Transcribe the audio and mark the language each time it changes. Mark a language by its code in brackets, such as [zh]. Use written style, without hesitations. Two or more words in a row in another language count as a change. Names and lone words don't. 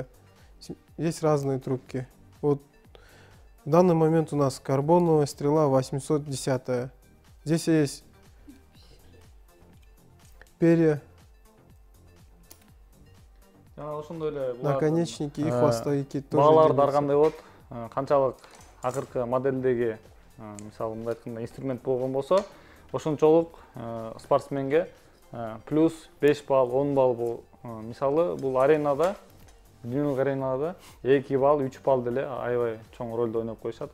[ru] Есть разные трубки. Вот в данный момент у нас карбоновая стрела 810-я. Здесь есть перья, наконечники и хвостовики. [ky] Бааларды ар кандай болот, канчалык акыркы модельдеги мисалы мындай айтканда инструмент болгон болсо, ошончолук спортсменге плюс 5 балл, 10 балл бул. Мисалы бул аренада, дүйнөлүк аренада 2 балл, 3 балл деле аябай чоң ролду ойноп коюшат.